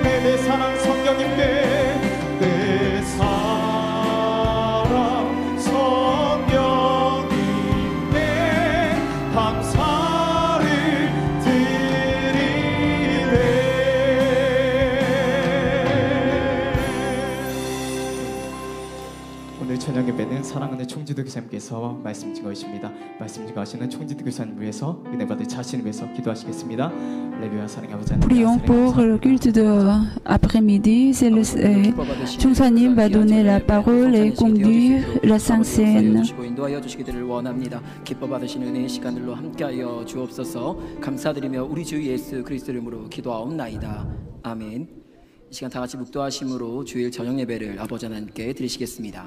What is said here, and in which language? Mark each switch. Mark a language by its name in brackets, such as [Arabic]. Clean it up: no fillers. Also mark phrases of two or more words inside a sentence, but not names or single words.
[Korean] 내 사랑 성령님께, 내 사랑 성령님께 감사를 드리네. 오늘 저녁 예배는 사랑하는 총지도 교사님께서 말씀 증거하십니다. 말씀 증거하시는 총지도 교사님 위해서 은혜 받을 자신을 위해서 기도하시겠습니다. 할렐루야. 사랑의 아버지 하나님, [French] Prions pour le culte de après-midi. Chungsa님 va donner la parole et conduire la Sainte Seine. [Korean] 인도하여 주시기를 원합니다. 기뻐 받으시는 은혜의 시간들로 함께하여 주옵소서. 감사드리며 우리 주 예수 그리스도 이름으로 기도하옵나이다. 아멘. 이 시간 다 같이 묵도하심으로 주일 저녁 예배를 아버지 하나님께 드리시겠습니다.